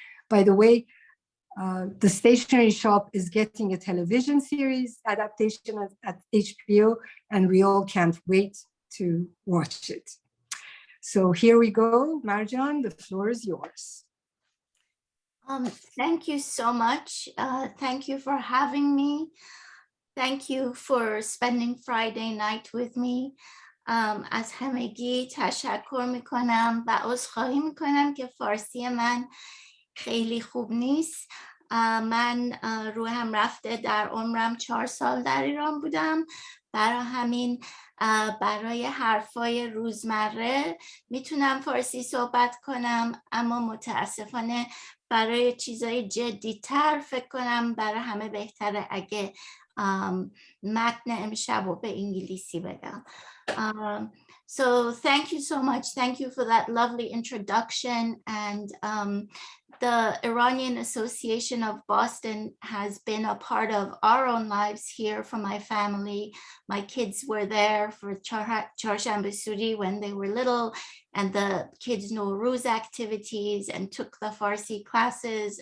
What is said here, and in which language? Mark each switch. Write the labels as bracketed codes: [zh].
[en] By the way, The Stationery Shop is getting a television series adaptation at HBO, and we all can't wait to watch it. So here we go. Marjan, the floor is yours. Thank you so much. Thank you for having me. Thank you for spending Friday night with me. [fa] از همگی تشکر میکنم و عذرخواهی میکنم که فارسی من خیلی خوب نیست. من روحم رفته، در عمرم 4 سال در ایران بودم، برای همین برای حرفای روزمره میتونم فارسی صحبت کنم، اما متاسفانه برای چیزای جدی‌تر فکر کنم برای همه بهتره اگه متن امشب رو به انگلیسی بدم. [en] So thank you so much. Thank you for that lovely introduction. And the Iranian Association of Boston has been a part of our own lives here for my family. My kids were there for Charshanbe Suri when they were little, and the kids' Nowruz activities, and took the Farsi classes.